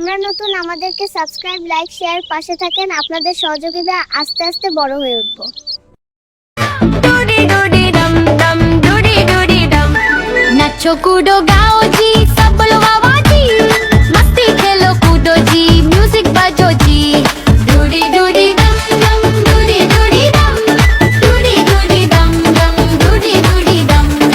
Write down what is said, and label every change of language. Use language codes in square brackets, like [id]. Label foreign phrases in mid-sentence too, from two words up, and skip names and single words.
[bn] আমরা নতুন, আমাদেরকে সাবস্ক্রাইব, লাইক, শেয়ার, পাশে থাকেন। আপনাদের সহযোগিতা আস্তে আস্তে বড় হয়ে উঠবো। [hi] नाचो कूदो गाओ जी, सब बोलो वाह जी, मस्ती खेलो कूदो जी, म्यूजिक बजो जी। डूडी डूडी डम डम, डूडी डूडी डम, डूडी डूडी डम डम, डूडी डूडी डम।